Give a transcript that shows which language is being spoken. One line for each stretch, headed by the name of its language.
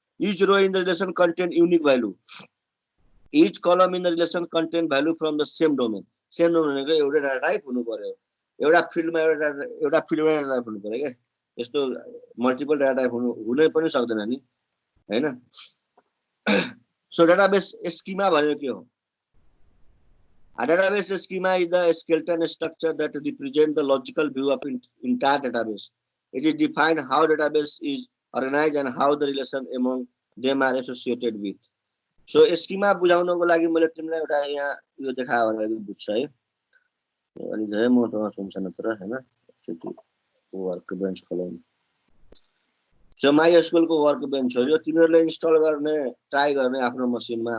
English: Each row in the relation contain unique value, each column in the relation contain value from the same domain.
Nepali: Same domain भनेको एउटै data type हुनु पर्यो। एउटा फिल्डमा एउटा फिल्डमा डाटा टाइप हुनु पर्यो के। यस्तो मल्टिपल डाटा टाइप हुनै पनि सक्दैन नि हैन। So database schema भनेको के हो?
English: A database schema is the skeleton structure that represents the logical view of entire database. It is defined how database is organized and how the relation among them are associated with.
Nepali: So schema बुझाउनको लागि मैले तिमीलाई एउटा यहाँ यो देखायो भनेर बुझ्छ है। अनि धेरै मोटोमा सुन्छ नत्र हैन। Work bench खोलाउनु। So MySQL को वर्क बेन्च हो यो। तिमीहरुले इन्स्टल गर्ने ट्राई गर्ने आफ्नो मसिनमा।